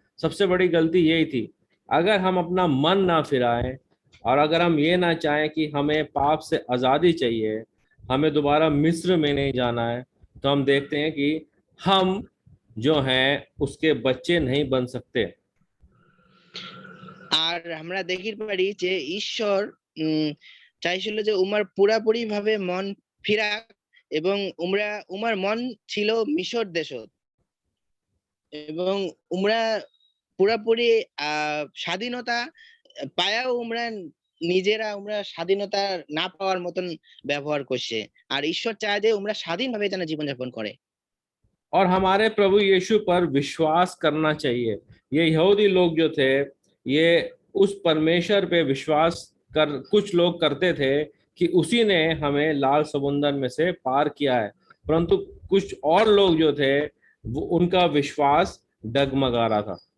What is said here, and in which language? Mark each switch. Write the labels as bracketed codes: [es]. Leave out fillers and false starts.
[hi] सबसे बड़ी गलती यही थी। अगर हम अपना मन ना फिराएं और अगर हम ये ना चाहें कि हमें पाप से आज़ादी चाहिए, हमें दोबारा मिस्र में नहीं जाना है, तो हम देखते हैं कि हम जो हैं उसके बच्चे नहीं बन सकते। [bn] আর আমরা দেখি পারি যে ঈশ্বর চাইছিল যে উমার পুরাপুরি ভাবে মন ফিরাক এবং উমার মন ছিল মিশর দেশত এবং উমরা পুরাপুরি স্বাধীনতা পায়াও উমরা স্বাধীনতা না পাওয়ার মতন ব্যবহার করছে। আর ঈশ্বর চায় যে উমরা স্বাধীনভাবে যেন জীবনযাপন করে। [hi] और हमारे प्रभु यीशु पर विश्वास करना चाहिए। ये यहूदी लोग जो थे, ये उस परमेश्वर पे विश्वास कर कुछ लोग करते थे कि उसी ने हमें लाल समुंदर में से पार किया है, परंतु कुछ और लोग जो थे वो उनका विश्वास डगमगा रहा था।